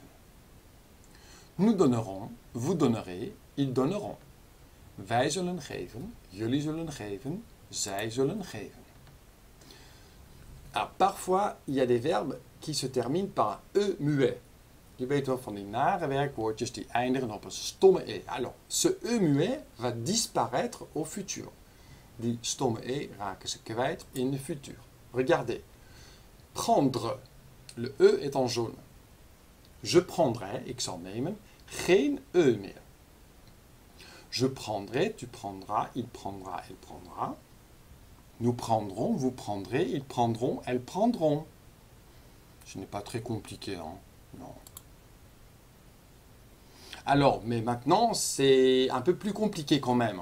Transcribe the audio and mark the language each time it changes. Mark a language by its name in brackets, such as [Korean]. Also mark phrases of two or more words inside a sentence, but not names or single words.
[French] Nous donnerons, vous donnerez, ils donneront. [Dutch] Wij zullen geven, jullie zullen geven, zij zullen geven. [French] Alors, parfois, il y a des verbes qui se terminent par un e muet. [Dutch] Je weet wel van die nare werkwoordjes die eindigen op een stomme e. [French] Alors, ce e muet va disparaître au futur. [Dutch] Die stomme e raken ze kwijt in de futur. [French] Regardez. Prendre. Le e est en jaune. Je prendrai, [Dutch] ik zal nemen, geen e meer. [French] Je prendrai, tu prendras, il prendra, elle prendra. Nous prendrons, vous prendrez, ils prendront, elles prendront. Ce n'est pas très compliqué, hein? Non. Alors, mais maintenant, c'est un peu plus compliqué quand même.